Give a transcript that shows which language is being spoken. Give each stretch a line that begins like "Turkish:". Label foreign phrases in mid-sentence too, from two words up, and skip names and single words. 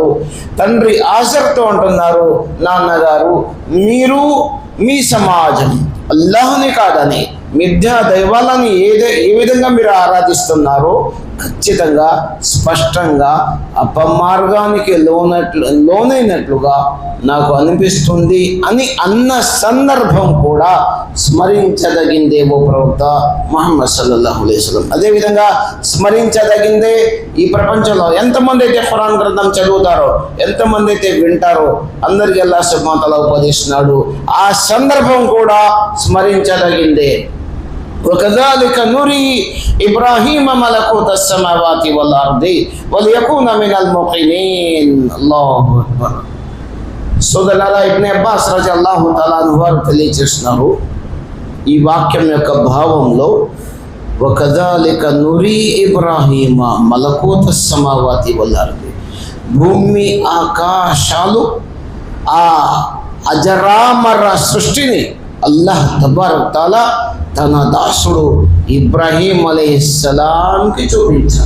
Telugu: తండ్రి ఆజర్తో అంటున్నారు, నాన్నగారు మీరు మీ సమాజం అల్లాహ్ని కాదని మిథ్యా దైవాలని ఏ విధంగా మీరు ఆరాధిస్తున్నారో ఖచ్చితంగా స్పష్టంగా అపమార్గానికి లోనైనట్లుగా నాకు అనిపిస్తుంది అని అన్న సందర్భం కూడా స్మరించదగిందేమో ప్రవక్త ముహమ్మద్
Arabic: صلى الله عليه وسلم.
Telugu: అదేవిధంగా స్మరించదగిందే ఈ ప్రపంచంలో ఎంతమంది అయితే ఖురాన్ గ్రంథం చదువుతారో, ఎంతమంది అయితే వింటారో అందరికీ
Arabic: الله سبحانه وتعالى
Telugu: ఉపదేశిస్తున్నాడు. ఆ సందర్భం కూడా స్మరించదగిందే.
Arabic: وكذلك نري إبراهيم ملكوت السماوات والأرض وليكون من الموقنين. الله أكبر.
Telugu: సోదరులారా, ఇబ్నే అబ్బాస్
Arabic: رضي الله تعالى عنه
Telugu: వారు తెలియజేస్తున్నారు ఈ వాక్యం యొక్క భావంలో,
Arabic: وكذلك نري إبراهيم ملكوت السماوات والأرض,
Telugu: భూమి ఆకాశాలు ఆ అజరామర సృష్టిని
Arabic: الله تبارك تعالى
Telugu: తన దాసుడు ఇబ్రాహీం
Arabic: عليه السلام
Telugu: చూపించారు.